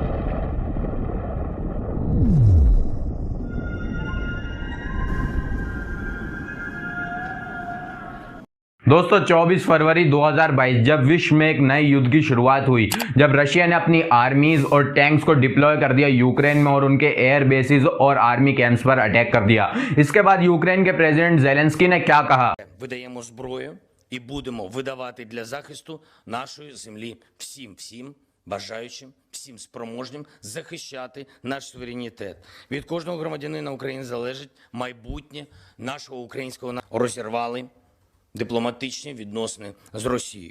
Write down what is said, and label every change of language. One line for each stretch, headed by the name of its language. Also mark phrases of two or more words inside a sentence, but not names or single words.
Hindi: दोस्तों, 24 फरवरी 2022 जब विश्व में एक नए युद्ध की शुरुआत हुई, जब रशिया ने अपनी आर्मीज और टैंक्स को डिप्लॉय कर दिया यूक्रेन में और उनके
English: air bases
Hindi: और
English: army camps
Hindi: पर अटैक कर दिया। इसके बाद यूक्रेन के प्रेसिडेंट ज़ेलेंस्की ने क्या कहा?
Ukrainian: Видаємо зброю і будемо видавати для захисту нашої землі всім бажаючим, всім спроможним захищати наш суверенітет. Від кожного громадянина України залежить майбутнє нашого українського народу. Розірвали дипломатичні відносини з Росією.